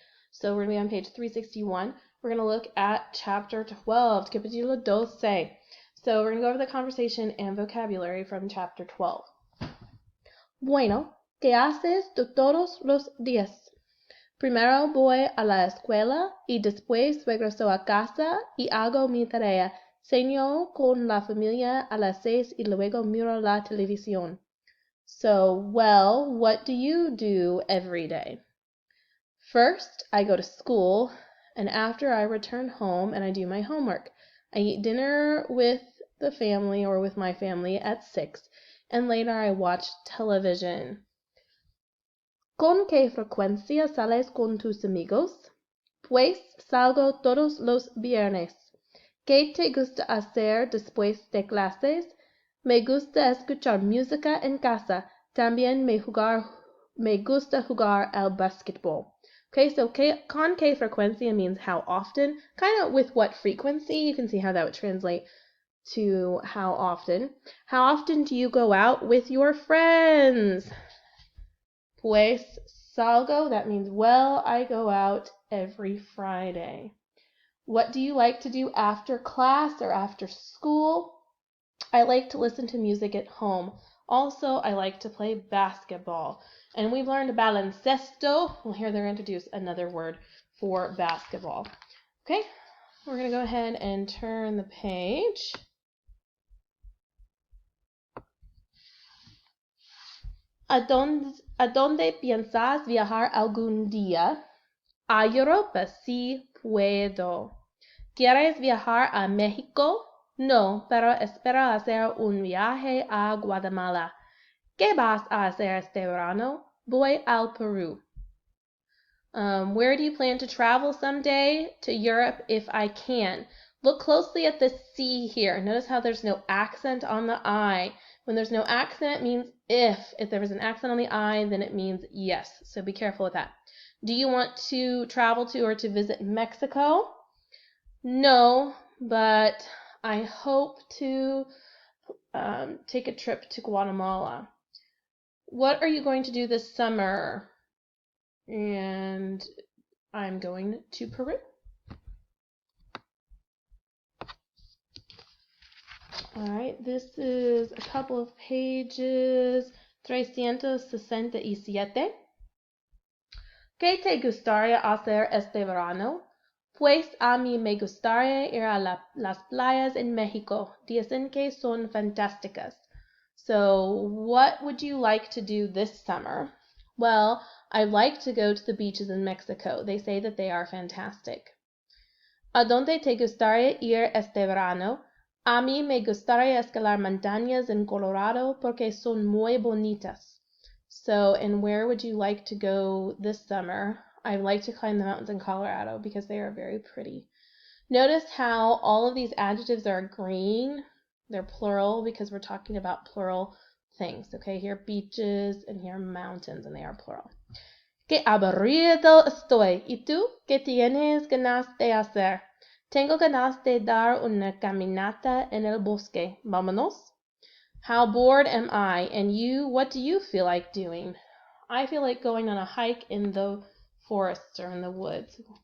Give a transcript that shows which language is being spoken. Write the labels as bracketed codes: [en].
[en] So we're going to be on page 361. We're going to look at chapter 12, [es] capítulo 12. [en] So we're going to go over the conversation and vocabulary from chapter 12. [es] Bueno, ¿qué haces tú todos los días? Primero voy a la escuela y después regreso a casa y hago mi tarea. Ceno con la familia a las 6 y luego miro la televisión. [en] So, well, what do you do every day? First, I go to school, and after I return home and I do my homework. I eat dinner with the family or with my family at 6, and later I watch television. [es] ¿Con qué frecuencia sales con tus amigos? Pues salgo todos los viernes. ¿Qué te gusta hacer después de clases? Me gusta escuchar música en casa. También me gusta jugar al basketball. [en] Okay, so [es] con qué frecuencia [en] means how often. Kind of with what frequency. You can see how that would translate to how often. How often do you go out with your friends? [es] Pues salgo, [en] that means, well, I go out every Friday. What do you like to do after class or after school? I like to listen to music at home. Also, I like to play basketball. And we've learned baloncesto. Well, here they're introduce another word for basketball. Okay, we're going to go ahead and turn the page. [es] ¿A dónde piensas viajar algún día? A Europa, sí puedo. ¿Quieres viajar a México? No, pero espero hacer un viaje a Guatemala. ¿Qué vas a hacer este verano? Voy al Perú. [en] Where do you plan to travel someday? To Europe if I can. Look closely at the C here. Notice how there's no accent on the I. When there's no accent, it means if. If there was an accent on the I, then it means yes. So be careful with that. Do you want to travel to or to visit Mexico? No, but I hope to take a trip to Guatemala. What are you going to do this summer? And I'm going to Peru. All right, this is a couple of pages, 367. [es] ¿Qué te gustaría hacer este verano? Pues a mí me gustaría ir a las playas en México. Dicen que son fantásticas. [en] So, what would you like to do this summer? Well, I'd like to go to the beaches in Mexico. They say that they are fantastic. [es] ¿A dónde te gustaría ir este verano? A mí me gustaría escalar montañas en Colorado porque son muy bonitas. [en] So, and where would you like to go this summer? I'd like to climb the mountains in Colorado because they are very pretty. Notice how all of these adjectives are green. They're plural because we're talking about plural things. Okay, here beaches and here mountains, and they are plural. [es] Qué aburrido estoy. ¿Y tú? ¿Qué tienes ganas de hacer? Tengo ganas de dar una caminata en el bosque. Vámonos. [en] How bored am I? And you, what do you feel like doing? I feel like going on a hike in the forests or in the woods.